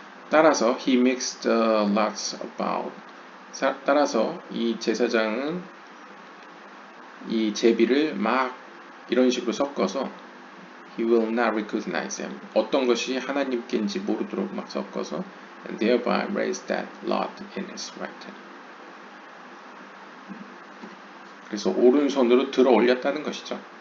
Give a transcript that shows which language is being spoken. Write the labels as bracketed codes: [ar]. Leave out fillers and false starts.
[en] 따라서 he mixed the lots about. [ko] 따라서 이 제사장은 이 제비를 막 이런 식으로 섞어서 [en] he will not recognize them. [ko] 어떤 것이 하나님께인지 모르도록 막 섞어서 [en] and thereby raise that lot in his right hand. [ko] 그래서 오른손으로 들어 올렸다는 것이죠.